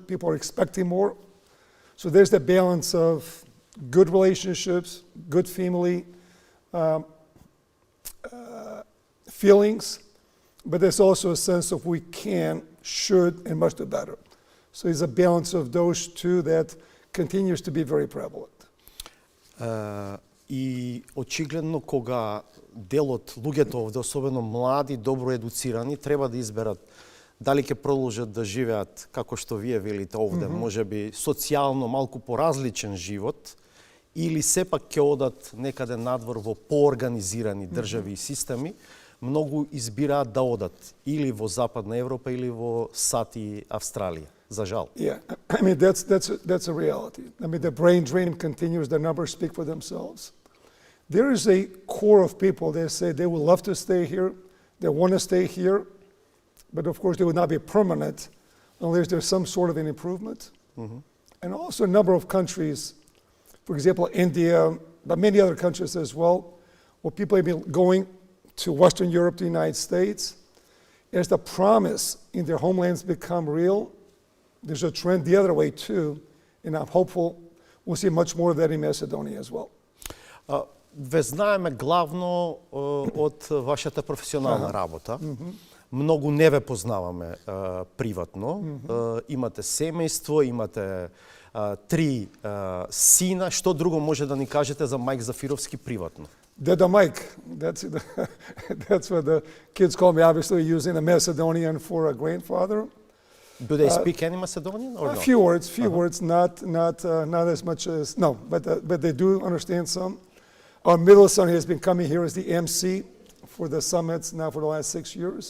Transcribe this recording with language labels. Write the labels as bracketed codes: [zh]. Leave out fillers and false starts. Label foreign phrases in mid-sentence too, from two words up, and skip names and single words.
[en] People are expecting more. So there's the balance of good relationships, good family feelings, but there's also a sense of we can, should, and must do better. So there's a balance of those two that continues to be very prevalent. [mk] И очигледно кога дел од луѓето овде, особено млади, добро едуцирани, треба да изберат дали ќе продолжат да живеат како што вие велите овде, можеби социјално малку поразличен живот, или сепак ќе одат некаде надвор во поорганизирани држави и системи, многу избираат да одат или во Западна Европа или во САД и Австралија. За жал. [en] Yeah, I mean that's a reality. I mean the brain drain continues. The numbers speak for themselves. There is a core of people that say they would love to stay here, they want to stay here, but of course they would not be permanent unless there's some sort of an improvement. and also a number of countries, for example, India, but many other countries as well, where people have been going to Western Europe, to the United States. As the promise in their homelands become real, there's a trend the other way too, and I'm hopeful we'll see much more of that in Macedonia as well. [mk] Ве знаеме главно од вашата професионална работа. Многу не ве познаваме приватно. Имате семејство, имате 3 сина. Што друго може да ни кажете за Мајк Зафировски приватно? [en] Deda Mike, that's what the kids call me, obviously using a Macedonian for a grandfather. Do they speak any Macedonian or A not? few words, not as much as, no, but they do understand some. Our middle son has been coming here as the MC for the summits now for the last 6 years.